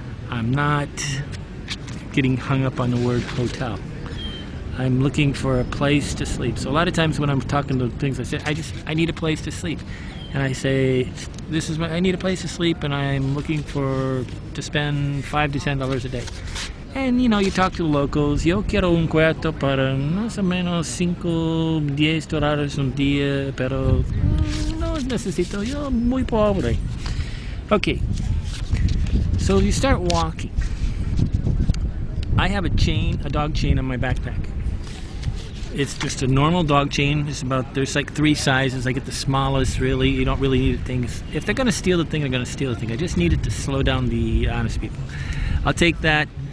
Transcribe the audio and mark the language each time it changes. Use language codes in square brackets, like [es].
[en] I'm not getting hung up on the word hotel. I'm looking for a place to sleep. So a lot of times when I'm talking to things, I say, I need a place to sleep. And I say, I need a place to sleep, and I'm looking to spend $5 to $10 a day. And you talk to the locals. [es] Yo quiero un cuarto para más o menos $5-10 un día, pero no necesito, yo muy pobre. [en] Okay, so you start walking. I have a dog chain on my backpack. It's just a normal dog chain. There's like 3 sizes. I get the smallest, really. You don't really need things. If they're going to steal the thing, they're going to steal the thing. I just need it to slow down the honest people. I'll take that.